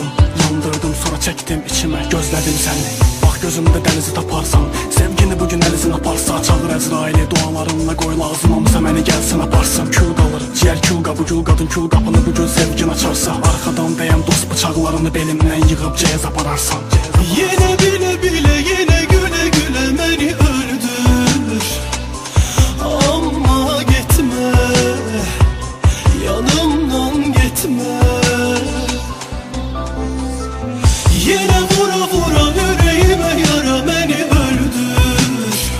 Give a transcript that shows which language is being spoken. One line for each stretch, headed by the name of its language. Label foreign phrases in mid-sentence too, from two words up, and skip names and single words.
Azerbaijani: Yandırdım, sonra çəkdim içimə, gözlədim səni. Bax gözümdə dənizi taparsan, sevgini bugün əlisin aparsa. Çağır Əzraili, dualarınla qoy lazım olmasa məni gəlsin aparsın. Kül qalır, ciyər kül qabı, gül qadın kül qapını bugün sevgin açarsa. Arxadan dəyən dost bıçaqlarını belimdən yığıb ceyaz apararsan.
Turkish: Yine bile bile yine güle güle beni öldür. Ama gitme, yanımdan gitme. Yine vura vura yüreğime yara beni öldür.